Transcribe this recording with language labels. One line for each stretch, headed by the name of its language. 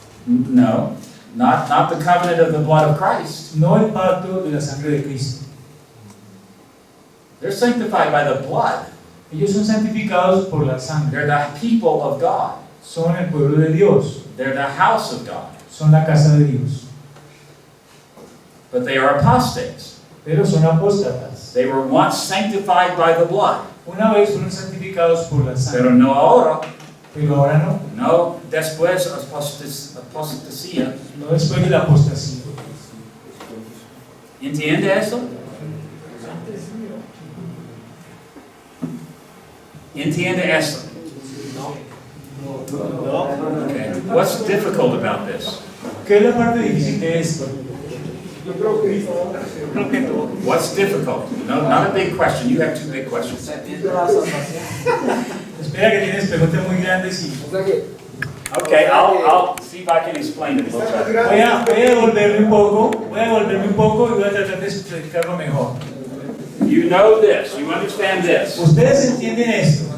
English: No, not the covenant of the blood of Christ.
Spanish: No el pacto de la sangre de Cristo.
English: They're sanctified by the blood.
Spanish: Ellos son santificados por la sangre.
English: They're the people of God.
Spanish: Son el pueblo de Dios.
English: They're the house of God.
Spanish: Son la casa de Dios.
English: But they are apostates.
Spanish: Pero son apóstatas.
English: They were once sanctified by the blood.
Spanish: Una vez fueron santificados por la sangre. Pero no ahora. Pero ahora no. No después apostasía. No después de la apostasía. ¿Entiende eso? ¿Entiende eso? Okay.
English: What's difficult about this?
Spanish: ¿Qué es la parte difícil de esto?
English: What's difficult? No, not a big question. You have two big questions.
Spanish: Espera que tienes preguntas muy grandes y
English: Okay, I'll see if I can explain it a little better.
Spanish: voy a devolverme un poco y voy a tratar de explicarlo mejor.
English: You know this. You understand this.
Spanish: ¿Ustedes entienden esto?